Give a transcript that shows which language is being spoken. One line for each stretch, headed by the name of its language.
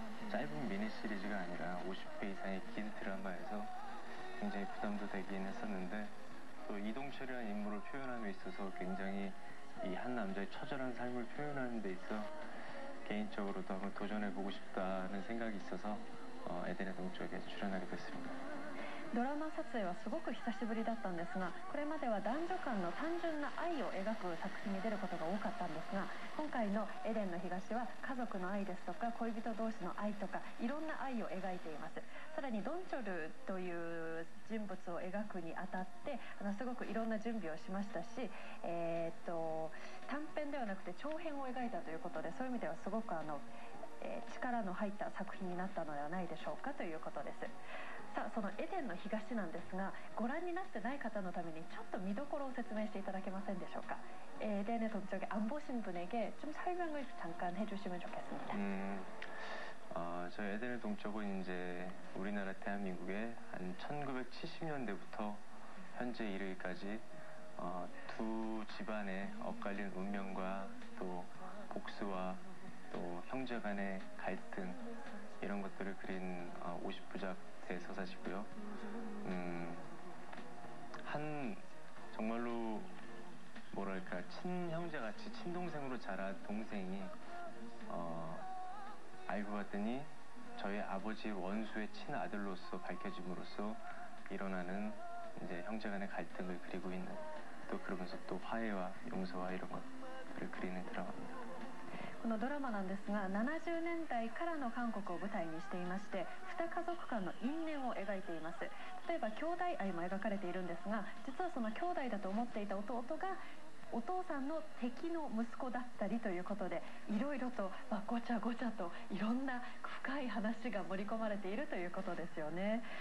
Korean: 짧은 미니 시리즈가 아니라 50회 이상의 긴 드라마에서 굉장히 부담도 되긴 했었는데, 또 이동철이라는 인물을 표현함에 있어서 굉장히 이 한 남자의 처절한 삶을 표현하는 데 있어 개인적으로도 한번 도전해보고 싶다는 생각이 있어서 에덴의 동쪽에 출연하게 됐습니다.
Japanese: ドラマ撮影はすごく久しぶりだったんですが、これまでは男女間の単純な愛を描く作品に出ることが多かったんですが、今回の「エデンの東」は家族の愛ですとか恋人同士の愛とかいろんな愛を描いています。さらにドンチョルという人物を描くにあたってすごくいろんな準備をしましたし、短編ではなくて長編を描いたということで、そういう意味ではすごく力の入った作品になったのではないでしょうかということです。さあそのエデンの東なんですが、ご覧になってない方のためにちょっと見どころを説明していただけませんでしょうか。
Korean: 에덴의 동쪽에 안 보신 분에게 좀 설명을 잠깐 해주시면 좋겠습니다. 저 에덴의 동쪽은 이제 우리나라 대한민국의 한 1970년대부터 현재 이르기까지 두 집안의 엇갈린 운명과 또 복수와 또 형제 간의 갈등, 이런 것들을 그린 50부작 대서사시고요. 한 정말로 뭐랄까 친형제같이 친동생으로 자란 동생이 알고 봤더니 저희 아버지 원수의 친아들로서 밝혀짐으로써 일어나는 이제 형제간의 갈등을 그리고 있는, 또 그러면서 또 화해와 용서와 이런 것들을 그리는 드라마입니다.
Japanese: このドラマなんですが、70年代からの韓国を舞台にしていまして、2家族間の因縁を描いています。例えば兄弟愛も描かれているんですが、実はその兄弟だと思っていた弟がお父さんの敵の息子だったりということで、いろいろと、ごちゃごちゃといろんな深い話が盛り込まれているということですよね。